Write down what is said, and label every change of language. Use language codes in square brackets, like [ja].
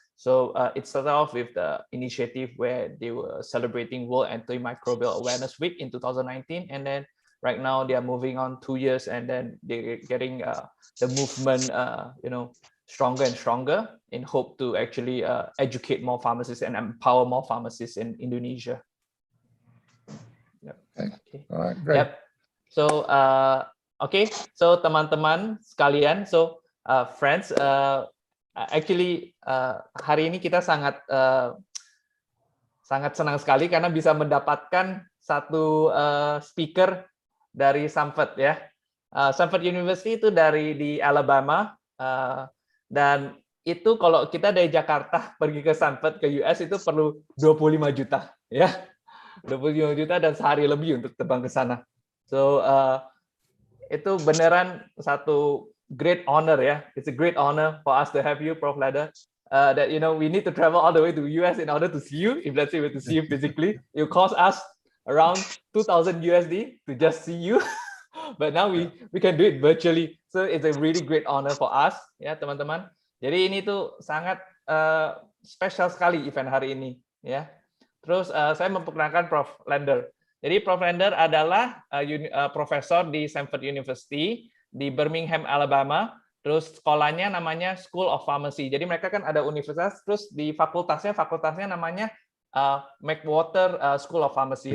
[en] So it started off with the initiative where they were celebrating World Antimicrobial Awareness Week in 2019, and then right now they are moving on 2 years, and then they're getting the movement, stronger and stronger in hope to actually educate more pharmacists and empower more pharmacists in Indonesia. Yep. Okay. All right, great. Yep. So okay, so [id] teman-teman sekalian, [en] so friends, actually [id] hari ini kita sangat senang sekali karena bisa mendapatkan satu speaker dari Samford ya. Samford University itu di Alabama, dan itu kalau kita dari Jakarta pergi ke Samford ke US itu perlu 25 juta ya. 25 juta dan sehari lebih untuk terbang ke sana. So itu beneran satu [en] great honor [id] ya. [en] It's a great honor for us to have you, Prof. Leda. That we need to travel all the way to US in order to see you. If let's say we to see you physically, it will cost us around 2,000 USD to just see you. But now we can do it virtually. So it's a really great honor for us [id] ya teman-teman. Jadi ini tuh sangat spesial sekali event hari ini ya. Terus saya memperkenalkan Prof. Lender. Jadi Prof. Lender adalah profesor di Samford University di Birmingham, Alabama. Terus sekolahnya namanya School of Pharmacy. Jadi mereka kan ada universitas, terus di fakultasnya namanya McWhorter School of Pharmacy.